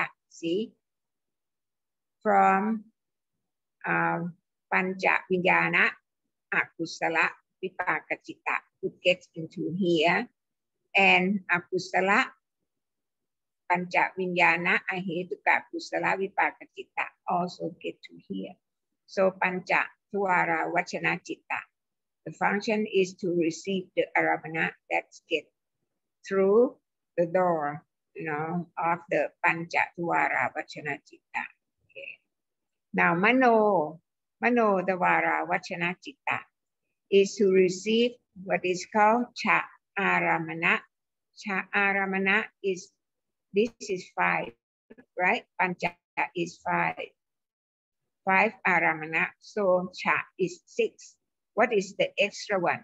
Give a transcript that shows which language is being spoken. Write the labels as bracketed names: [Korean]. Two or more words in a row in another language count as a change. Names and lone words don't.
[English] See, from [Pali] Pancha Vinyana Akusala Vipaka Citta [English] would get into here, and [Pali] Akusala Pancha Vinyana Ahetuka Kusala Vipaka Citta [English] also get to here. [Pali] So Pancha Thawara Vachana Citta. [English] The function is to receive the Aramana that get through the door, you know, of the [Pali] Pancha Thawara Vachana Citta. [English] Okay. Now [Pali] Mano Dvara Vachana Citta [English] is to receive what is called [Pali] Cha Aramana. Cha Aramana [English] is, this is 5, right? Pancha is 5. 5 Aramana, so Cha is 6. What is the extra one?